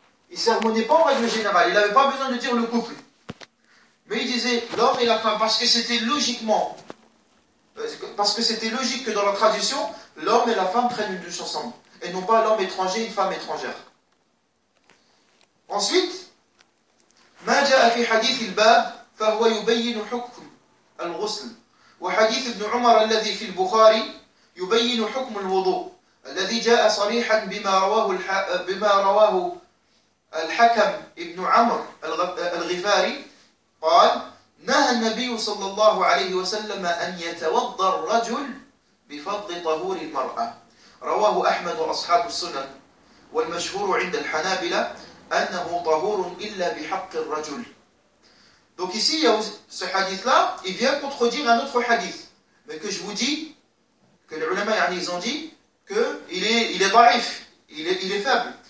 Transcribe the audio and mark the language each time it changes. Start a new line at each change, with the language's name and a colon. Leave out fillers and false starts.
French: Il ne sermonnait pas en règle générale. Il n'avait pas besoin de dire le couple. Mais il disait l'homme et la femme, parce que c'était logique que dans la tradition, l'homme et la femme prennent une douche ensemble. Et non pas l'homme étranger et une femme étrangère. Ensuite,
Arabic: ما جاء في حديث الباب فهو يبين حكم الغسل وحديث ابن عمر الذي في البخاري يبين حكم الوضوء الذي جاء صريحا بما رواه الحكم ابن عمرو الغفاري قال نهى النبي صلى الله عليه وسلم أن يتوضأ الرجل بفضل طهور المرأة رواه أحمد وأصحاب السنن والمشهور عند الحنابلة أنه طهور إلا بحق الرجل.
French: Donc ici, il y a ce hadith-là, il vient contredire un autre hadith. Mais que je vous dis, que les ulama, ils ont dit qu'il est daif, il est faible.